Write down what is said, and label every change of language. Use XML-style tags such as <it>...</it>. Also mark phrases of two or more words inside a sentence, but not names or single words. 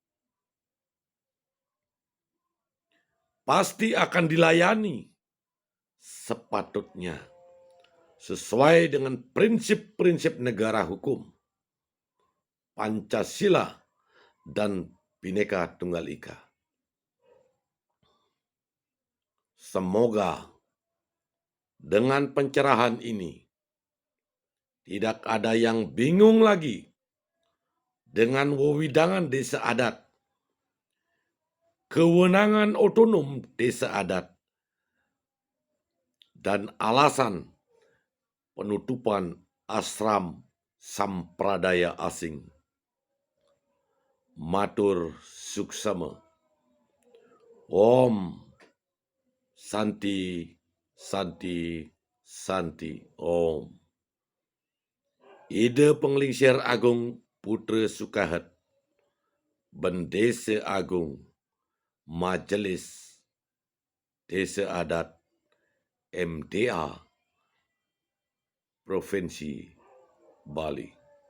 <id>Pasti akan dilayani sepatutnya sesuai dengan prinsip-prinsip negara hukum, Pancasila, dan Bhinneka Tunggal Ika. Semoga dengan pencerahan ini tidak ada yang bingung lagi dengan wewidangan desa adat, kewenangan otonom desa adat, dan alasan penutupan asram sampradaya asing.</id> <ban>Matur suksema.</ban> <sa>Om Santi Santi Santi Om.</sa> <id>Ide Penglingsir Agung Putra Sukahat, Bendesa Agung Majelis Desa Adat MDA Provinsi Bali.</id>